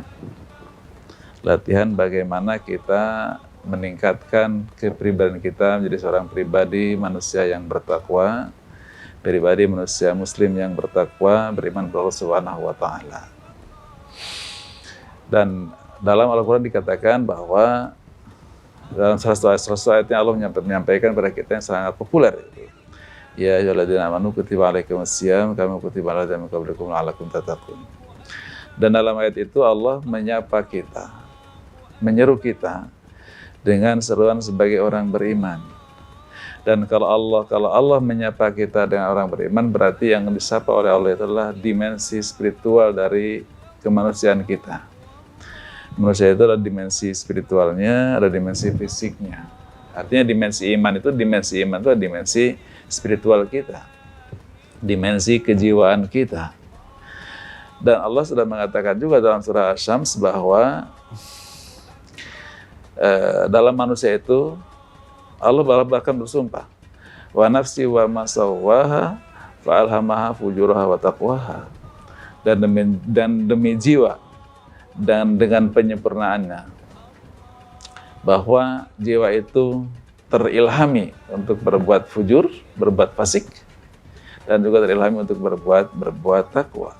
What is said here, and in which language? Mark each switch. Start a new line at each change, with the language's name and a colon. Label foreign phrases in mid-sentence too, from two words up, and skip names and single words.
Indonesian: Latihan bagaimana kita meningkatkan kepribadian kita menjadi seorang pribadi manusia yang bertakwa, pribadi manusia muslim yang bertakwa, beriman kepada Allah
Arabic: سبحانه وتعالى.
Indonesian: Dan dalam Al-Qur'an dikatakan bahwa dalam salah satu ayatnya Allah menyampaikan kepada kita yang sangat populer,
Arabic: يا أيها الذين آمنوا كتب عليكم الصيام كما كتب على الذين من قبلكم لعلكم تتقون.
Indonesian: Dan dalam ayat itu Allah menyapa kita, menyeru kita dengan seruan sebagai orang beriman. Dan kalau Allah menyapa kita dengan orang beriman, berarti yang disapa oleh Allah itulah dimensi spiritual dari kemanusiaan kita. Manusia itu ada dimensi spiritualnya, ada dimensi fisiknya. Artinya dimensi iman itu adalah dimensi spiritual kita, dimensi kejiwaan kita. Dan Allah sudah mengatakan juga dalam surah Asy-Syams bahwa dalam manusia itu Allah bahkan bersumpah,
Arabic: ونفس وما سواها فألهمها فجورها وتقواها,
Indonesian: dan demi jiwa dan dengan penyempurnaannya, bahwa jiwa itu terilhami untuk berbuat fujur, berbuat fasik, dan juga terilhami untuk berbuat takwa.